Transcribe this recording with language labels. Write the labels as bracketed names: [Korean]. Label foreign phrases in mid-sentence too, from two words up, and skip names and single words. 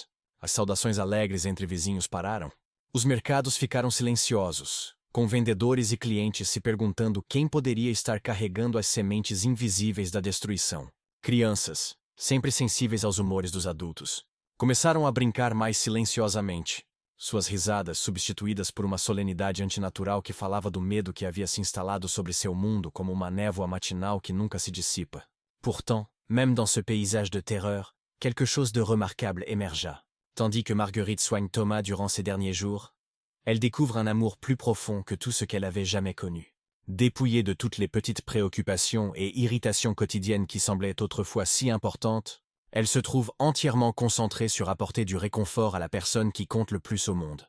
[Portuguese] As saudações alegres entre vizinhos pararam. Os mercados ficaram silenciosos, com vendedores e clientes se perguntando quem poderia estar carregando as sementes invisíveis da destruição. Crianças, sempre sensíveis aos humores dos adultos, começaram a brincar mais silenciosamente. Suas risadas substituídas por uma solenidade antinatural que falava do medo que havia se instalado sobre seu mundo como uma névoa matinal que nunca se dissipa. [French] Pourtant, même dans ce paysage de terreur, quelque chose de remarquable émergea. Tandis que Marguerite soigne Thomas durant ces derniers jours, elle découvre un amour plus profond que tout ce qu'elle avait jamais connu. Dépouillée de toutes les petites préoccupations et irritations quotidiennes qui semblaient autrefois si importantes, elle se trouve entièrement concentrée sur apporter du réconfort à la personne qui compte le plus au monde.